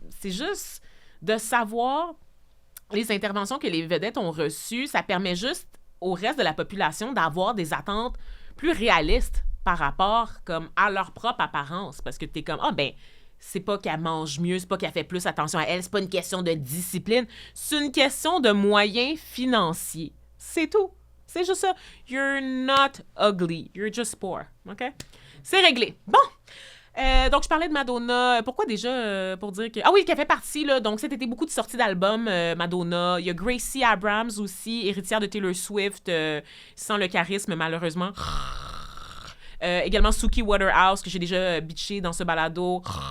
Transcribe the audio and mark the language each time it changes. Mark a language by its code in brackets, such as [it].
[fr] C'est juste de savoir les interventions que les vedettes ont reçues, ça permet juste au reste de la population d'avoir des attentes plus réalistes par rapport comme à leur propre apparence. Parce que t'es comme, ah ben, c'est pas qu'elle mange mieux, c'est pas qu'elle fait plus attention à elle, c'est pas une question de discipline, c'est une question de moyens financiers. C'est tout. C'est juste ça. [en] You're not ugly, you're just poor. [fr] OK? C'est réglé. Bon! Donc, je parlais de Madonna. Pourquoi déjà? Pour dire que... Ah oui, qu'elle fait partie, là. Donc, cet été, beaucoup de sorties d'albums, Madonna. Il y a Gracie Abrams aussi, héritière de Taylor Swift, sans le charisme, malheureusement. Également Suki Waterhouse, que j'ai déjà bitché dans ce balado.